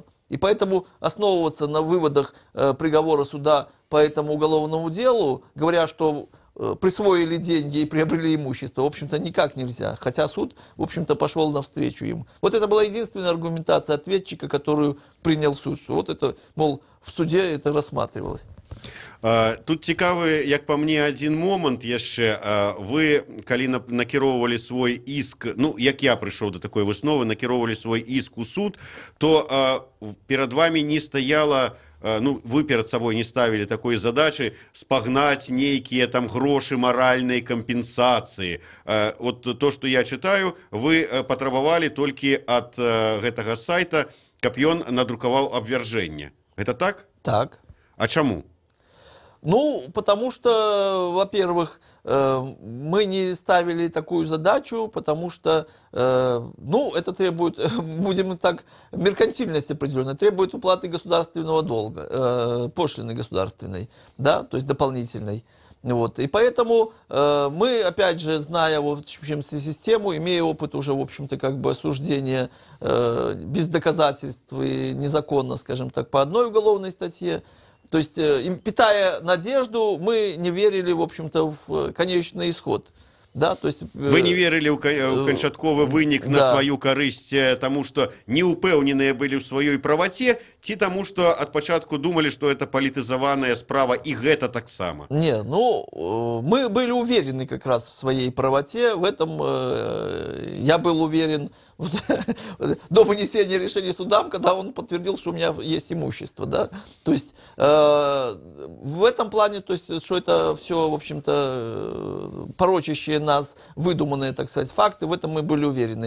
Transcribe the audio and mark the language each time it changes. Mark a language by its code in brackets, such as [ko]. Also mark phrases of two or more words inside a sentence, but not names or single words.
[ru] И поэтому основываться на выводах приговора суда по этому уголовному делу, говоря, что присвоили деньги и приобрели имущество, в общем-то, никак нельзя. Хотя суд, в общем-то, пошел навстречу им. Вот это была единственная аргументация ответчика, которую принял суд. Что вот это, мол, в суде это рассматривалось. [be] Тут цікавы, як па мне, адзін момант яшчэ. Вы, калі накіроўвалі свой іск, ну, як я прыйшоў да такой высновы, накіроўвалі свой іск у суд, то перад вами не стаяла, ну, вы перад сабой не ставілі такой задачы спагнаць нейкія там грошы маральнай кампенсацыі. Вот то, што я чытаю, вы патрабавалі толькі ад гэтага сайта, каб ён надрукаваў абвяржэнне. Гэта так? Так. А чаму? Ну, [ru] потому что, во-первых, мы не ставили такую задачу, потому что, ну, это требует, будем так, меркантильность определенная, требует уплаты государственного долга, пошлины государственной, да, то есть дополнительной. Вот. И поэтому мы, опять же, зная в общем, систему, имея опыт уже, в общем-то, как бы осуждения без доказательств и незаконно, скажем так, по одной уголовной статье, то есть, питая надежду, мы не верили, в общем-то, в конечный исход. Да, то есть, [be] вы не верили ў канчатковы вынік на сваю карысць, таму што не ўпэўненыя былі ў сваёй праваце, ці таму што ад пачатку думалі, што это палітызаваная справа, и гэта таксама? [ru] Не, ну, мы были уверены как раз в своей правоте, в этом я был уверен до вынесения решения судам, когда он подтвердил, что у меня есть имущество, да, то есть в этом плане, то есть, что это все, в общем-то, порочащие нас выдуманные, так сказать, факты, в этом мы были уверены.